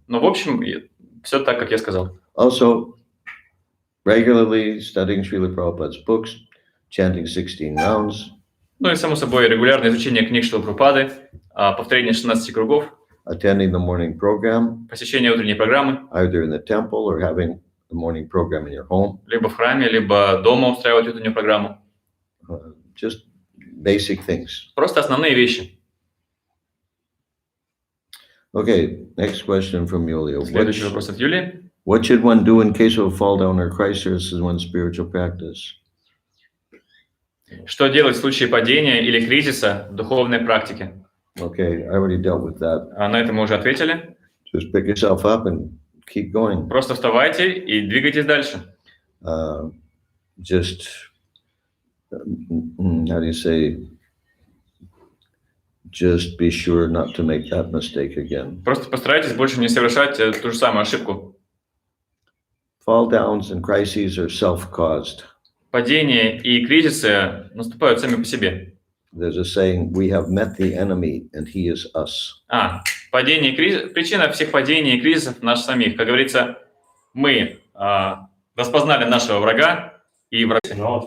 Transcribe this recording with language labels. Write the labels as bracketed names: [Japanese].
[Russian] Но, в общем, все так, как я сказал. [English] Also, regularly studying Srila Prabhupada's books, chanting 16 rounds, [Russian] Ну и, само собой, регулярное изучение книг Шрилы Прабхупады, повторение 16 кругов, [English] attending the morning program, [Russian] посещение утренней программы, [English] either in the temple or having the morning program in your home. [Russian] либо в храме, либо дома устраивать утреннюю программу. [English] Just basic things. [Russian] Просто основные вещи. [English] Okay, next question from Yulia. [Russian] Следующий вопрос от Юлии. [English] What should one do in case of a fall down or crisis in one's spiritual practice? [Russian] Что делать в случае падения или кризиса в духовной практике? [English] Okay, I already dealt with that. [Russian] На это мы уже ответили. [English] Just pick yourself up and keep going. [Russian] Просто вставайте и двигайтесь дальше. [English] Just, how do you say, just be sure not to make that mistake again. [Russian] Просто постарайтесь больше не совершать ту же самую ошибку. [English] Fall downs and crises are self-caused. [Russian] Падения и кризисы наступают сами по себе. [English] There's a saying, we have met the enemy and he is us. [Russian] Падение и кризис, причина всех падений и кризисов нас самих. Как говорится, мы распознали нашего врага и врага.